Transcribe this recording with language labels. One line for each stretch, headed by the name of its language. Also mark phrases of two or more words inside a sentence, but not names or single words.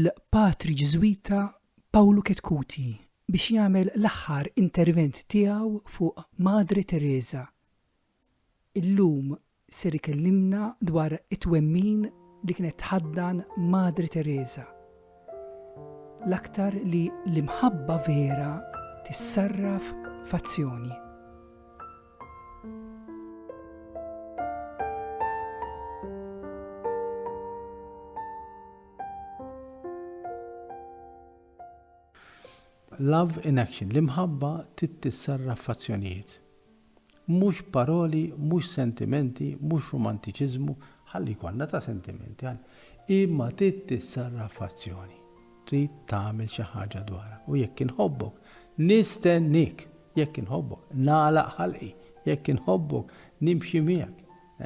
Maltese: Patri Ġeżwita Pawlu Ketkuti biex jagħmel l-aħħar intervent tiegħu fuq Madri Teresa. Illum ser ikellimna dwar it-twemmin li kienet tħaddan Madri Teresa. L-aktar li l-imħabba vera tissarraf f'azzjoni.
English: Love in action,
Maltese: l-imħabba tissarraf f'azzjonijiet. Mhux paroli, mhux sentimenti, mhux romantiċiżmu, ħalli jkollna ta' sentimenti, imma tissarraf f'azzjoni. Trid tagħmel xi ħaġa dwarha. U jekk inħobbok, nistennik, jekk inħobbok, nagħlaq ħalqi, jekk inħobbok, nimxi miegħek.